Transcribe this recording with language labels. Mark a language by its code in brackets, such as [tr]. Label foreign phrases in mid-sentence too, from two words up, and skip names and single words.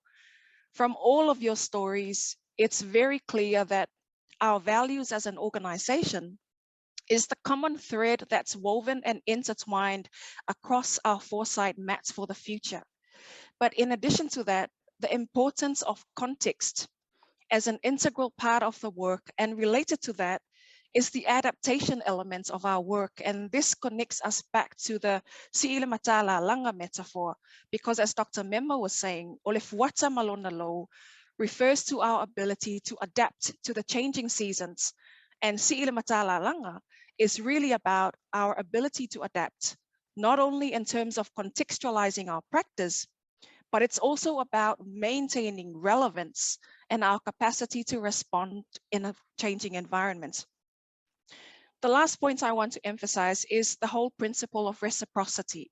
[en] From all of your stories, it's very clear that our values as an organization is the common thread that's woven and intertwined across our foresight mats for the future. But in addition to that, the importance of context as an integral part of the work, and related to that is the adaptation elements of our work. And this connects us back to the [sm] si'ile matala langa [en] metaphor, because as Dr. Mema was saying, [sm] ole fuata malona lo [en] refers to our ability to adapt to the changing seasons. And [sm] si'ile matala langa [en] is really about our ability to adapt, not only in terms of contextualizing our practice, but it's also about maintaining relevance and our capacity to respond in a changing environment. The last point I want to emphasize is the whole principle of reciprocity.